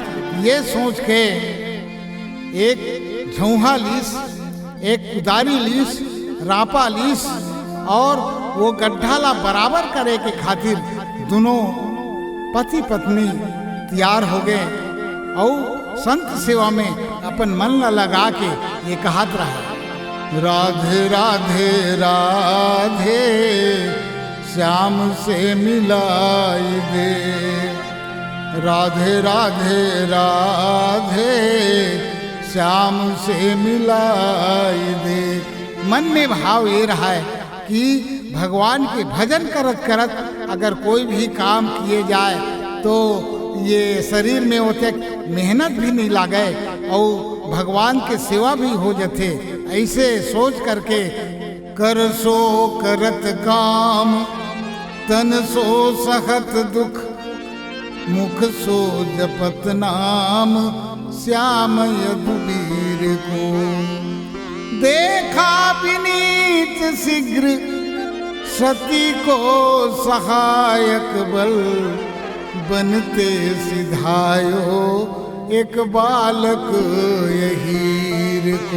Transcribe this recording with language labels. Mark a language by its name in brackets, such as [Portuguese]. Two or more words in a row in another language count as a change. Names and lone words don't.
[Chhattisgarhi] ये सोच के एक झौहा लीस, एक कुदारी लीस, रापा लीस और वो गड्ढा ला बराबर करे के खातिर दोनों पति पत्नी तैयार हो गए और संत सेवा में अपन मन ला लगा के ये कहत रहा, राधे राधे राधे श्याम से मिलाई दे, राधे राधे राधे श्याम से मिलाई दे। मन में भाव ये रहा है कि भगवान के भजन करत करत अगर कोई भी काम किए जाए तो ये शरीर में होते मेहनत भी नहीं लागे और भगवान के सेवा भी हो जाते। [Braj] ऐसे सोच करके कर सो करत काम, तन सो सहत दुख, मुख सो जपत नाम, श्याम यदुवीर को। देखा विनीत शीघ्र सती को सहायक बल, बनते सिधायो एक बालक यहीर को।